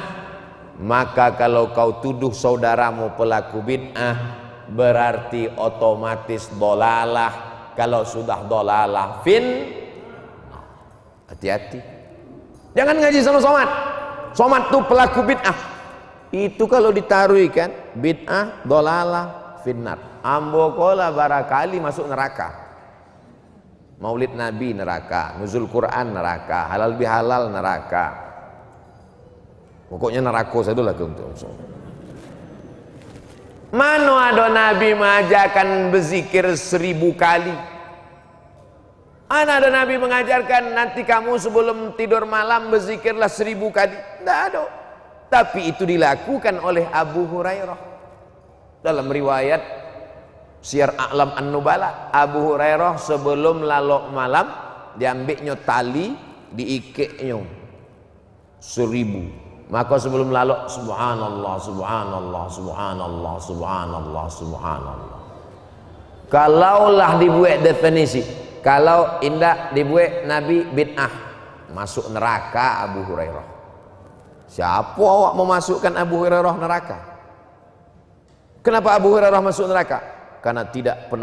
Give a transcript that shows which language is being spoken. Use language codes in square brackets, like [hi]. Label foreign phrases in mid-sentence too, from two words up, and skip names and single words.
[id] Maka kalau kau tuduh saudaramu pelaku bid'ah, berarti otomatis dolalah. Kalau sudah dolalah hati-hati, jangan ngaji sama somat. Somat tuh pelaku bid'ah. Itu kalau ditaruhi kan, bid'ah, dolalah, finnar. [min] Ambo kola barakali masuk neraka. [id] Maulid Nabi neraka, nuzul Quran neraka, halal bihalal neraka. Pokoknya neraka saja lah untuk. Mana ada Nabi mengajarkan berzikir 1000 kali? Mana ada Nabi mengajarkan nanti kamu sebelum tidur malam berzikirlah 1000 kali? Tidak ada. Tapi itu dilakukan oleh Abu Hurairah. Dalam riwayat Syiar A'lam An-Nubala, Abu Hurairah sebelum lalok malam diambilnya tali, diikatnya 1000. Maka sebelum lalok, subhanallah, subhanallah, subhanallah, subhanallah, subhanallah. Kalaulah dibuat definisi, kalau indah dibuat Nabi bid'ah, masuk neraka Abu Hurairah. Siapa awak memasukkan Abu Hurairah neraka? Kenapa Abu Hurairah masuk neraka?